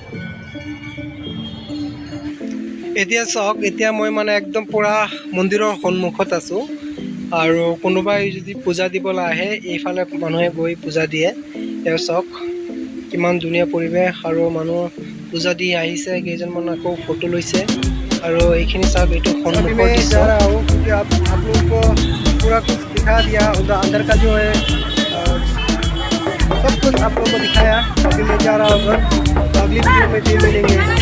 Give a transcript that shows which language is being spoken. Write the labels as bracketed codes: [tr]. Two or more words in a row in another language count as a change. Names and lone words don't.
[as] এতিয়া চাওক, এতিয়া মই মানে একদম পূৰা মন্দিৰৰ সন্মুখত আছোঁ আৰু কোনোবাই যদি পূজা দিবলৈ আহে এইফালে মানুহে গৈ পূজা দিয়ে। তেওঁ চাওক কিমান ধুনীয়া পৰিৱেশ আৰু মানুহ পূজা দি আহিছে, কেইজনমান আকৌ ফটো লৈছে আৰু এইখিনি চাওক এইটো সন্মুখৰ দৃশ্য। [hi] आप लोगों को पूरा कुछ दिखा दिया, उधर अंदर का जो है सब कुछ आप लोगों को दिखाया। अभी मैं जा रहा हूँ घर, अगली वीडियो में फिर मिलेंगे।